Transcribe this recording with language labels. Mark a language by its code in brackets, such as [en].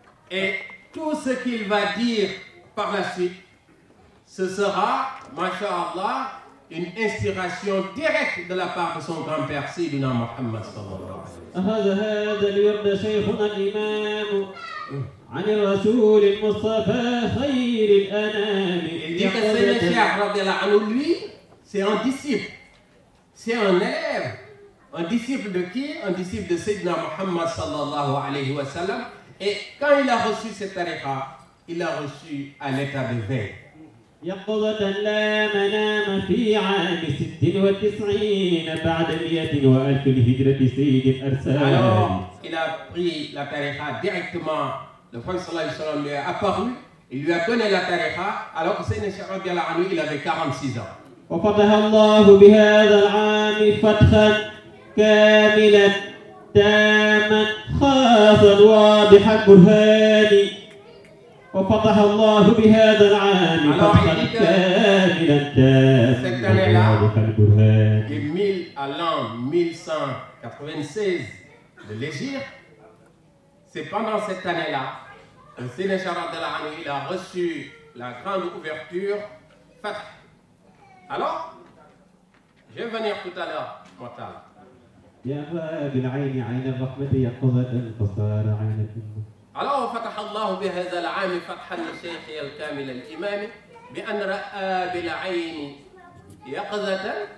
[fr] Et tout ce qu'il va dire par la suite, ce sera, masha'Allah, une inspiration directe de la part de son grand-père, Sayyidina Muhammad sallallahu alayhi wa sallam. [ar] أخذ هذا الورد شيخنا الإمام عن الرسول المصطفى خير الأنام. [fr] Il dit que Sayyidina Cheikh radiyallahu anhu, lui, c'est un disciple. C'est un élève. Un disciple de qui? Un disciple de Sayyidina Muhammad sallallahu alayhi wa sallam. Et quand il a reçu cette tariqa, il l'a reçu à l'état de veille. [ar] يقظة لا منام في عام 96 بعد 100 وألف الهجرة سيد الأرسال. [fr] Alors, il a pris la tariqa directement. Le prophète sallallahu alayhi wa sallam lui est apparu. Il lui a donné la tariqa alors que Sayyidina Cheikh radiyallahu anhu, il avait 46 ans. [ar] وفتح الله بهذا العام فتحا كاملا تاما خاصا واضح البرهان. وفتح الله بهذا العام فتحا كاملا تاما واضح البرهان. [fr] De 1000 à l'an 1196 de l'Hégire, c'est pendant cette année-là que Sayyidina Cheikh radiyallahu anhu, il a reçu la grande ouverture Fath. Alors, je vais venir tout à l'heure, Mortal. [ar] يا بالعين عين الرحمة يقظة فصار عين الأمة. Alors, فتح الله بهذا العام فتحا لشيخي الكامل الإمام بأن رأى بالعين يقظة